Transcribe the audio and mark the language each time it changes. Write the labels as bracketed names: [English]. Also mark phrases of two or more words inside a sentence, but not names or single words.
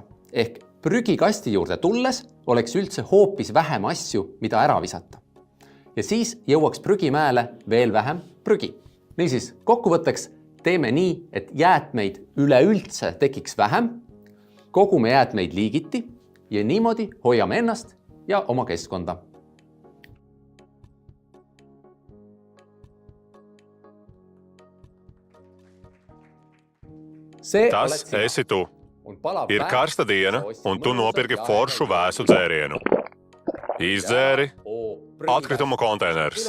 [Estonian] Ehk prügikasti juurde tulles oleks üldse hoopis vähem asju, mida ära visata. Ja siis jõuaks prügimäele veel vähem prügi. Niisiis, kokkuvõtteks teeme nii, et jäätmeid üleüldse tekiks vähem, kogume jäätmeid liigiti ja niimoodi hoiame ennast ja oma keskkonda. [Latvian] Tas esi tu. Ir karsta diena, un tu nopirki foršu vēsu dzērienu. Izdzēri atkritumu konteiners.